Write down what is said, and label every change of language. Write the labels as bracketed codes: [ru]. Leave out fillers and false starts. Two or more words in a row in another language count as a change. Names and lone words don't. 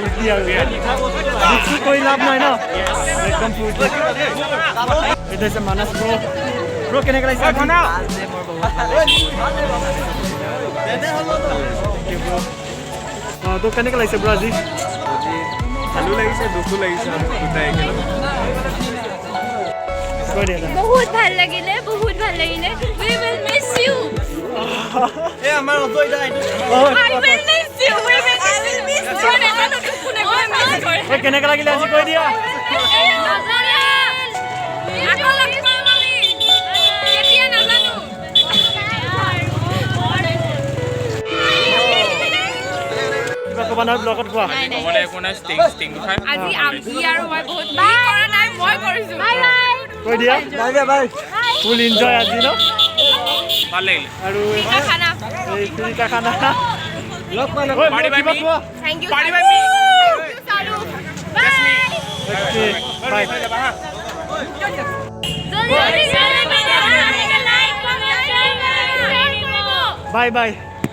[as] ফূৰ্তি আৰু মিক্সো কৰি লাভ নাই ন একদম ফূৰ্তি এইটো হৈছে মানস [en] bro bro [as] কেনেকৈ লাগিছে তোক কেনেকৈ লাগিছে ব্ৰ আজি ভালো লাগিছে দুখো লাগিছে দুটাই একেলগে কৈ দিয়া বহুত ভাল লাগিলে [en] we will miss you [as] এ আমাৰ অজয়দা এইটো [en] I will miss you we will miss you [as] নাজানো কোনে কোনে মিছ কৰে ঐ কেনেকৈ লাগিলে আজি কৈ দিয়া আকৌ লগ পাম আমি কেতিয়া নাজানো কিবা ক'বা নহয় ব্লগত কোৱা ক'বলৈ একো নাই ষ্টিং খাই আজি আমি আৰু মই বহুত বাই কৰা নাই মই কৰিছো [en] bye bye [as] কৈ দিয়া বাই [en] full enjoy [as] আজি ন ভাল লাগিলে আৰু খানা এই তিনিটা খানা লগ পালে ঐ [en] Party by [as] কিবা me. কোৱা [en] thank you Party by me. [as] salu bye [en] okay bye [hi] जल्दी जल्दी [en] like comment share bye bye